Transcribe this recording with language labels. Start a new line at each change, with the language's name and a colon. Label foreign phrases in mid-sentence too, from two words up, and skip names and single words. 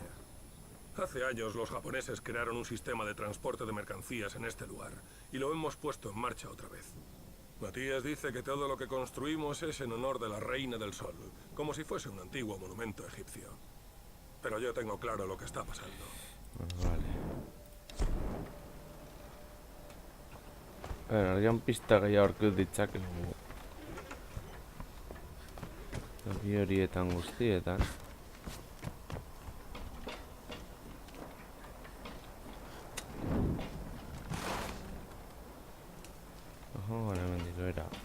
Spanish: Hace años los japoneses crearon un sistema de transporte de mercancías en este lugar y lo hemos puesto en marcha otra vez. Matías dice que todo lo que construimos es en honor de la Reina del Sol, como si fuese un antiguo monumento egipcio. Pero yo tengo claro lo que está pasando. Vale.
Basque: Agian pista gehiago aurkut ditzakegu toki horietan guztietan. Gara hemendik bera.